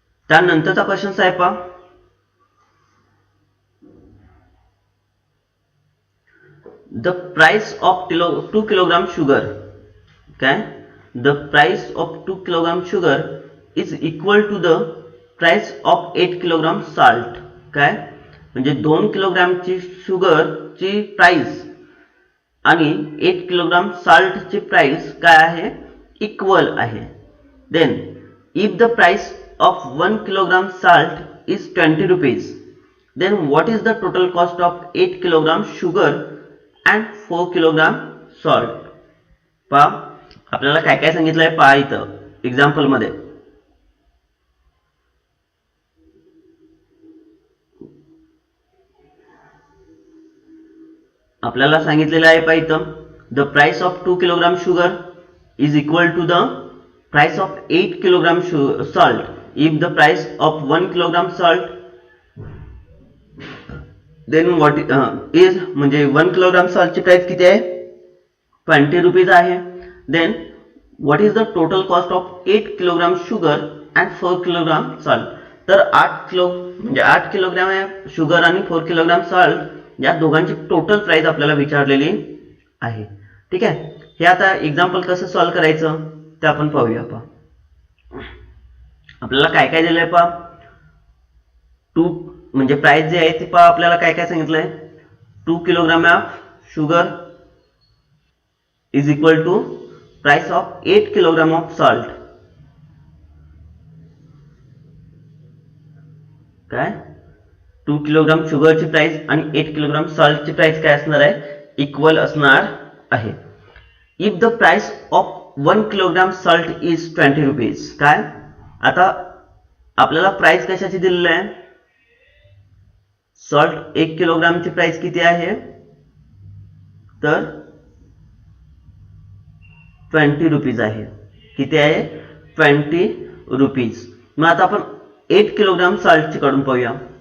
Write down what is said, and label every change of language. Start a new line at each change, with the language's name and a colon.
Marathi: त्यानंतरचा क्वेश्चन आहे पहा,
English: The price of 2 kilogram sugar, काय the price of 2 kilogram sugar is equal to the price of 8 kilogram salt.
Marathi: काय म्हणजे 2 किलोग्रामची शुगरची price आणि 8 किलोग्राम साल्टची प्राइस काय आहे, इक्वल आहे.
English: Then if the price of 1 kilogram salt is 20 rupees, then what is the total cost of 8 kilogram sugar and 4 kilogram salt.
Marathi: पहा आपल्याला काय काय सांगितलंय पहा इथं एक्झाम्पल मध्ये. आपल्याला सांगितलेलं आहे पहा इथं,
English: The price of 2 kilogram sugar is equal to the price of 8 kilogram salt. If the price of 1 kilogram salt, then what is
Marathi: म्हणजे 1 किलोग्राम salt ची प्राइस किती आहे 20 रुपीज आहे.
English: then what is the total cost of 8 kilogram sugar and 4 kilogram salt.
Marathi: तर 8 kilogram sugar आणि 4 kilogram salt या दोघांची total price आपल्याला विचारलेली आहे. ठीक आहे. हे आता एक्झाम्पल कसं सॉल्व्ह करायचं ते आपण पाहूया. पहा आपल्याला काय काय दिलंय पहा, 2 म्हणजे प्राइस जे आहे ते पहा आपल्याला काय काय सांगितलंय,
English: 2 kilogram of sugar is equal to price of 8 kilogram of salt.
Marathi: काय 2 किलोग्राम शुगरची प्राइस आणि 8 किलोग्राम सॉल्टची प्राइस काय असणार आहे, इक्वल असणार आहे.
English: If the price of 1 kilogram salt is 20 rupees.
Marathi: काय आता आपल्याला प्राइस कशाची दिलेली आहे, सॉल्ट 1 किलोग्रामची प्राइस किती आहे तर 20 रुपीज आहे. किती आहे 20 रुपीज. मग आता आपण 8 किलोग्राम सॉल्टची काढून पाहूया.